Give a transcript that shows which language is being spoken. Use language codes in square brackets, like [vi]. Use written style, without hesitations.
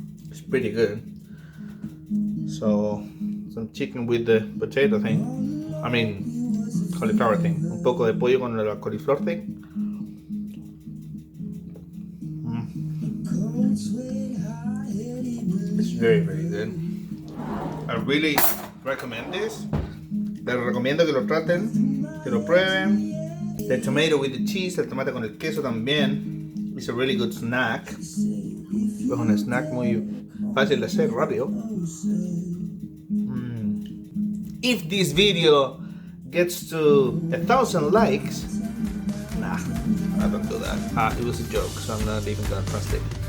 [en] It's pretty good. So some chicken with the potato thing, I mean cauliflower thing, [es] un poco de pollo con la coliflor [en] thing. It's very good. I really recommend this. [es] Les recomiendo que lo traten, que lo prueben. [en] The tomato with the cheese, [es] el tomate con el queso también. [en] It's a really good snack. [es] Es un snack muy fácil de hacer, rápido. [en] If this video gets to 1,000 likes, nah, I don't do that. It was a joke, so I'm not even gonna translate.